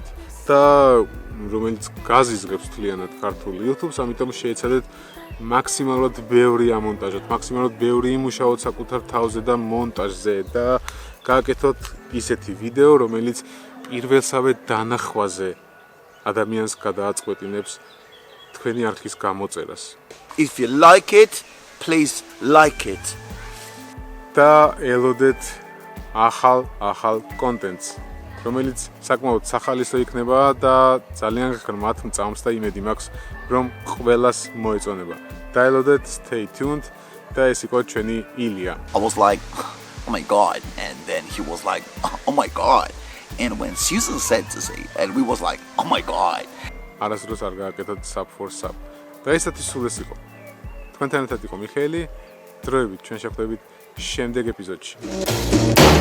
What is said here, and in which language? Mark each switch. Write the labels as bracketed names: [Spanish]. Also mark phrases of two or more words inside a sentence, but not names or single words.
[Georgian] და რომელიც გაზიზღებს თლიანად ქართული YouTube-ს, ამიტომ შეეცადეთ მაქსიმალურად ბევრი ამონტაჟოთ, მაქსიმალურად ბევრი იმუშაოთ საკუთარ თავზე და მონტაჟზე და გააკეთოთ ისეთი ვიდეო, რომელიც პირველსავე დანახვაზე ადამიანს გადააწყვეტინებს თქვენი არქის გამოწერას. [English] If you like it, please like it. [Georgian] და ელოდეთ ახალ კონტენტს, რომელიც საკმაოდ სახალისო იქნება და ძალიან ღრმად მწამს და იმედი მაქვს, რომ ყველას მოეწონება. დაელოდეთ, [English] stay tuned [Georgian] და ეს იყო ჩვენი ილია. [English] I was like, oh my god, and then he was like, oh my god. And when Susan said to say, and we was like, oh my god. [Georgian] არასდროს არ გააკეთოთ [English] sub for sub. [Georgian] და ესეთი სულ ეს იყო. თქვენთან ერთად იყო მიხეილი, დროებით ჩვენ შეხვდებით შემდეგ ეპიზოდში.